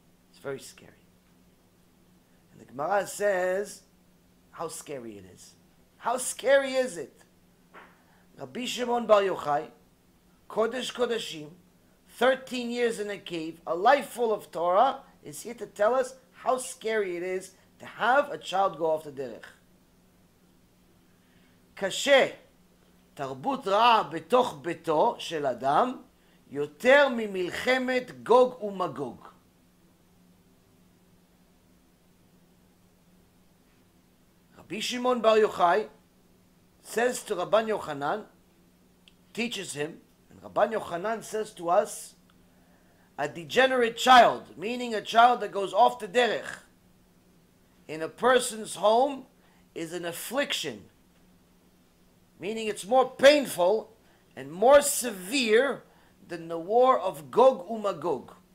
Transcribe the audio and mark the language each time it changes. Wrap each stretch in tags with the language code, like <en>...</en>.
<en>It's very scary. And the Gemara says how scary it is. How scary is it? Rabbi Shimon Bar Yochai, Kodesh Kodeshim, 13 years in a cave, a life full of Torah, is here to tell us how scary it is to have a child go off the derech.</en> <he>קשה תרבות רעה בתוך ביתו של אדם יותר ממלחמת גוג ומגוג.</he> <en>Rabbi Shimon Bar Yochai says to Rabban Yochanan, teaches him, and Rabban Yochanan says to us, a degenerate child, meaning a child that goes off the derech, in a person's home is an affliction, meaning it's more painful and more severe than the war of Gog uMagog.</en>